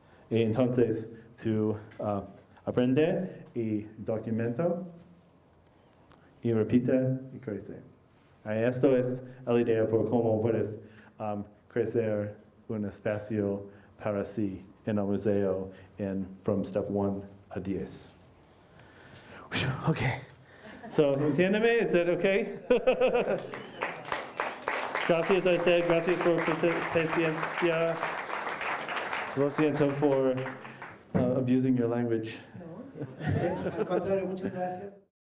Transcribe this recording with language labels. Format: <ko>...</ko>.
<es>Y entonces tú aprende y documenta y repite y crece. Esto es la idea por cómo puedes crecer un espacio para sí en el museo</es> <en>from step 1</en> <es>a 10.</es> <en>Okay. So,</en> <es>entiéndeme,</es> <en>is that okay?</en> <es>Gracias a usted, gracias por paciencia. Lo siento por</es> <en>abusing your language.</en> <es>No, al contrario, muchas gracias.</es>